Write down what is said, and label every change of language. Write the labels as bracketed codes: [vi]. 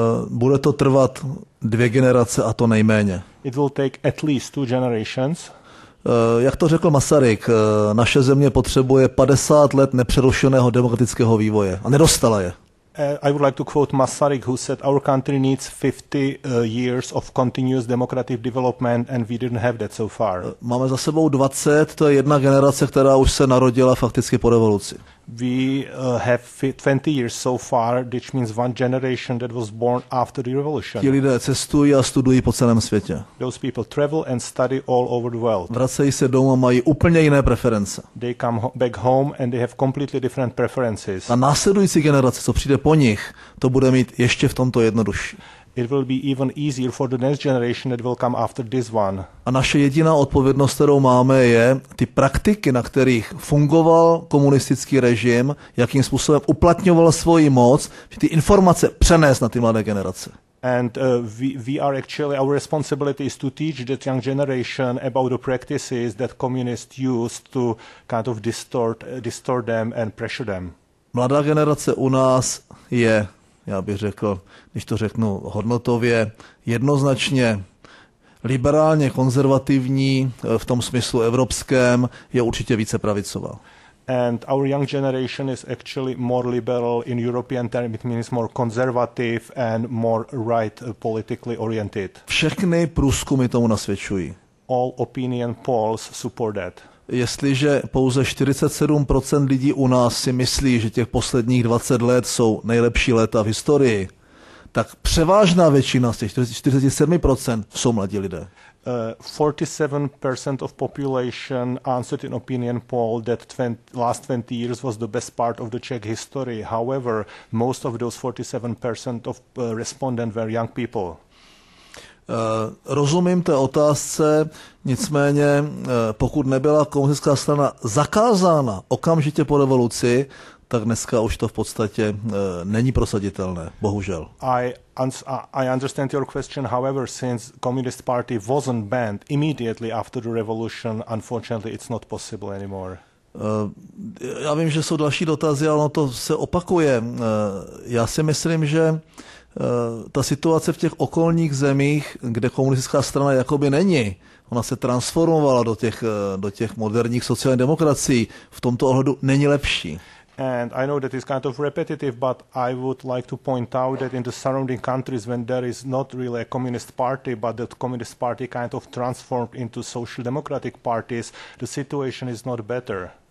[cs] Bude to trvat 2 generace a to nejméně. [en] It will take at least 2 generations. [cs] Jak to řekl Masaryk, naše země potřebuje 50 let nepřerušeného demokratického vývoje a nedostala je. [en] I would like to quote Masaryk, who said our country needs 50 years of continuous democratic development and we didn't have that so far. [cs] Máme za sebou 20, to je jedna generace, která už se narodila fakticky po revoluci. [en] We have 20 years so far, which means 1 generation that was born after the revolution. [cs] Ti lidé cestují a studují po celém světě. [en] Those people travel and study all over the world. [cs] Vracejí se domů a mají úplně jiné preference. [en] They come back home and they have completely different preferences. [cs] A následující generace, co přijde po nich, to bude mít ještě v tomto jednodušší. [en] It will be even easier for the next generation that will come after this one. [cs] A naše jediná odpovědnost, kterou máme, je ty praktiky, na kterých fungoval komunistický režim, jakým způsobem uplatňoval svoji moc, ty informace přenést na ty mladé generace. [en] And we are actually, our responsibility is to teach that young generation about the practices that communists used to kind of distort them and pressure them. [cs] Mladá generace u nás je, já bych řekl, když to řeknu hodnotově, jednoznačně liberálně konzervativní, v tom smyslu evropském, je určitě více pravicová. [en] And our young generation is actually more liberal in European terms. It means more conservative and more right politically oriented. [cs] Všechny průzkumy tomu nasvědčují. [en] All opinion polls support that. [cs] Jestliže pouze 47% lidí u nás si myslí, že těch posledních 20 let jsou nejlepší léta v historii, tak převážná většina z těch 47% jsou mladí lidé. [en] 47% of population answered in opinion poll that last 20 years was the best part of the Czech history. However, most of those 47% of respondents were young people. [cs] Rozumím té otázce, nicméně pokud nebyla komunistická strana zakázána okamžitě po revoluci, tak dneska už to v podstatě není prosaditelné, bohužel. [en] I understand your question. However, since Communist Party wasn't banned immediately after the revolution, unfortunately it's not possible anymore. [cs] Já vím, že jsou další dotazy, ale ono to se opakuje. Já si myslím, že ta situace v těch okolních zemích, kde komunistická strana jakoby není, ona se transformovala do těch moderních sociálních demokracií, v tomto ohledu není lepší. [en] And I know that is kind of repetitive, but I would like to point out that in the surrounding countries, when there is not really a communist party, but the communist party kind of transformed into social democratic parties, the situation is not better.